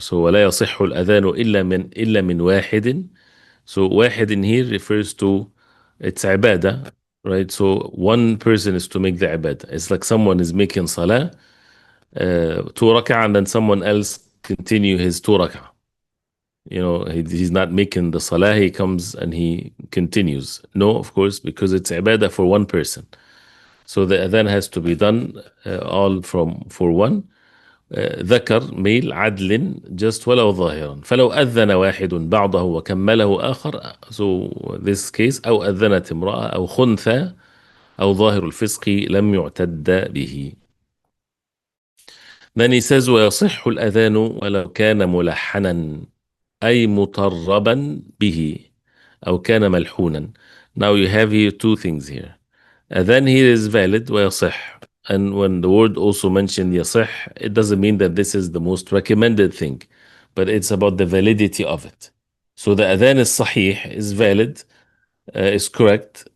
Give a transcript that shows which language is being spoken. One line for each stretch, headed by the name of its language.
Arabic: So, ولا يصح الأذان إلا من واحد.
English: So, واحد in here refers to it's ibadah, right? So, one person is to make the ibadah. It's like someone is making salah, 2 rak'ah, and then someone else continue his 2 rak'ah. He's not making the salah, he comes and he continues. No, of course, because it's ibadah for one person. So the adhan has to be done all for one.
Arabic: ذكر, male, عدل, just ولو ظاهرا. فلو أذن واحد بعضه وكمله آخر.
English: So this case,
Arabic: أو أذنت امرأة أو خنثى أو ظاهر الفسق لم يعتد به.
English: Then he says
Arabic: ويصح الأذان ولو كان ملحنا أي مطربا به أو كان ملحونا.
English: Now you have here two things here. Adhan here is valid ويصح. And when the word also mentioned يصح, it doesn't mean that this is the most recommended thing, but it's about the validity of it. So the adhan is sahih, is valid, is correct.